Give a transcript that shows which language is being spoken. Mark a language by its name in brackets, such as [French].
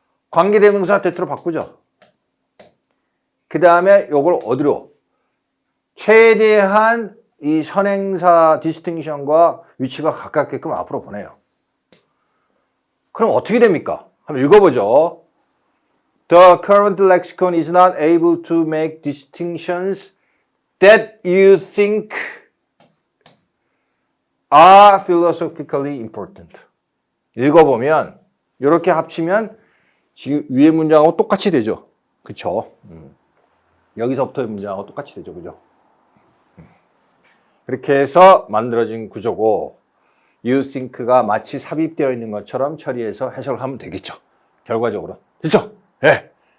[Korean] 관계대명사 that로 바꾸죠. 그 다음에 요걸 어디로? 최대한 이 선행사 distinction과 위치가 가깝게끔 앞으로 보내요. 그럼 어떻게 됩니까? 한번 읽어보죠. [English] The current lexicon is not able to make distinctions that you think are philosophically important. [Korean] 읽어보면 이렇게 합치면 지금 위에 문장하고 똑같이 되죠. 그쵸? 여기서부터의 문장하고 똑같이 되죠. 그죠? 그렇게 해서 만들어진 구조고 [English] you think [Korean] 가 마치 삽입되어 있는 것처럼 처리해서 해석을 하면 되겠죠. 결과적으로. 됐죠? 네.